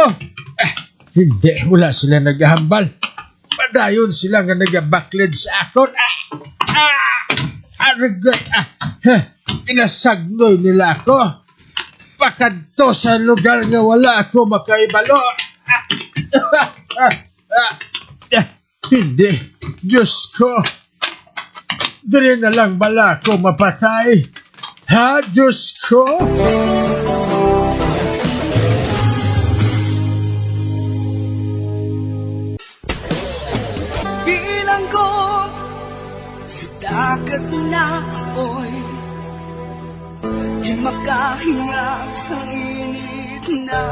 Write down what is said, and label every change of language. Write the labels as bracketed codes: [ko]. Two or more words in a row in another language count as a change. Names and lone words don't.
[hil] Hindi, wala sila naghahambal. Padayon sila nga nagabaklid sa akon. Inasagnoy nila ako. Pakadto sa lugar nga wala ako makaibalo. Hindi, Diyos ko. Dili na lang bala ako mapatay. Ha, Diyos ko? Bilang ko sa dagat na apoy, di makahinga sa init